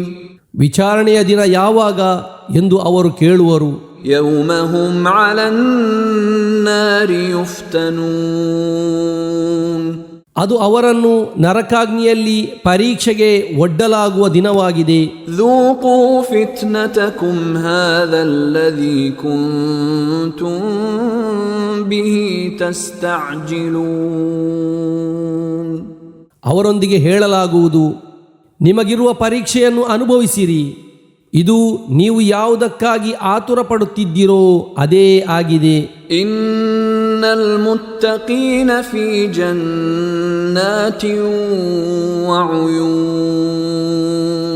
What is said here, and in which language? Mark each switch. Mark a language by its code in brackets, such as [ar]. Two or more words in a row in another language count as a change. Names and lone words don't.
[kn] ವಿಚಾರಣೆಯ ದಿನ ಯಾವಾಗ ಎಂದು ಅವರು ಕೇಳುವರು. [ar] يوم هم على النار يفتنون. [kn] ಅದು ಅವರನ್ನು ನರಕಾಗ್ನಿಯಲ್ಲಿ ಪರೀಕ್ಷೆಗೆ ಒಡ್ಡಲಾಗುವ ದಿನವಾಗಿದೆ. [ar] ذوقوا فتنتكم هذا الذي كنتم به تستعجلون. [kn] ಅವರೊಂದಿಗೆ ಹೇಳಲಾಗುವುದು, ನಿಮಗಿರುವ ಪರೀಕ್ಷೆಯನ್ನು ಅನುಭವಿಸಿರಿ. ಇದು ನೀವು ಯಾವುದಕ್ಕಾಗಿ ಆತುರ ಪಡುತ್ತಿದ್ದೀರೋ ಅದೇ ಆಗಿದೆ. [ar] إن المتقين في جنات وعيون.